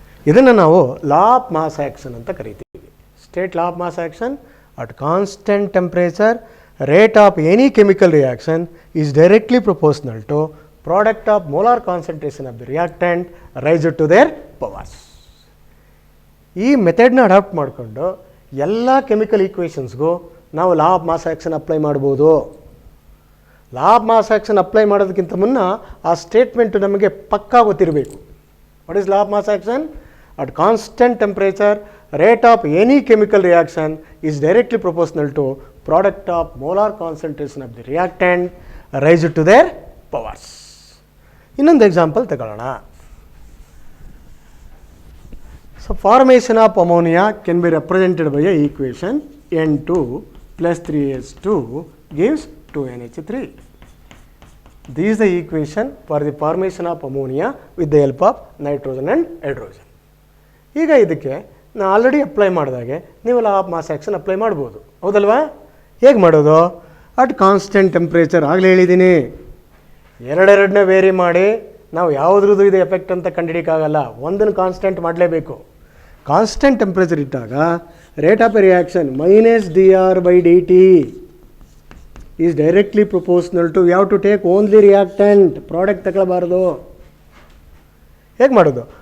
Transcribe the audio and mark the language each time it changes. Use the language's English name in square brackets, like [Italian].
[Kannada] ಇದನ್ನು ನಾವು law of mass action ಅಂತ ಕರಿತೀವಿ. [English] State law of mass action at constant temperature rate of any chemical reaction is directly proportional to product of molar concentration of the reactant rise to their powers. [Kannada] ಈ ಮೆಥಡ್ನ adapt ಮಾಡಿಕೊಂಡು ಎಲ್ಲ chemical ಈಕ್ವೇಷನ್ಸ್ಗೂ ನಾವು law of mass action apply ಮಾಡ್ಬೋದು. Law of mass action apply ಮಾಡೋದಕ್ಕಿಂತ ಮುನ್ನ ಆ statement ನಮಗೆ ಪಕ್ಕಾ ಗೊತ್ತಿರಬೇಕು. [English] What is law of mass action? At constant temperature, rate of any chemical reaction is directly proportional to product of molar concentration of the reactant raised to their powers. [Kannada] ಇನ್ನೊಂದು example ತಗೊಳ್ಳೋಣ. [English] So formation of ammonia can be represented by a equation N2 plus 3H2 gives 2NH3. This is the equation for the formation of ammonia with the help of nitrogen and hydrogen. [Kannada] ಈಗ ಇದಕ್ಕೆ ನಾನು already apply ಮಾಡಿದಾಗೆ ನೀವು law of mass action apply ಮಾಡ್ಬೋದು, ಹೌದಲ್ವಾ? ಹೇಗೆ ಮಾಡೋದು? At constant temperature ಆಗಲೇ ಹೇಳಿದ್ದೀನಿ. ಎರಡೆರಡನ್ನೇ ವೇರಿ ಮಾಡಿ ನಾವು ಯಾವುದ್ರದ್ದು ಇದು ಎಫೆಕ್ಟ್ ಅಂತ ಕಂಡುಹಿಡಿಯೋಕ್ಕಾಗಲ್ಲ. ಒಂದನ್ನು ಕಾನ್ಸ್ಟೆಂಟ್ ಮಾಡಲೇಬೇಕು. ಕಾನ್ಸ್ಟೆಂಟ್ ಟೆಂಪ್ರೇಚರ್ ಇಟ್ಟಾಗ rate of A reaction minus dr/dt [English] is directly proportional to [Kannada] ಯಾವ [English] to take only reactant, [Kannada] product ತಗೊಳ್ಬಾರ್ದು. ಹೇಗೆ ಮಾಡೋದು?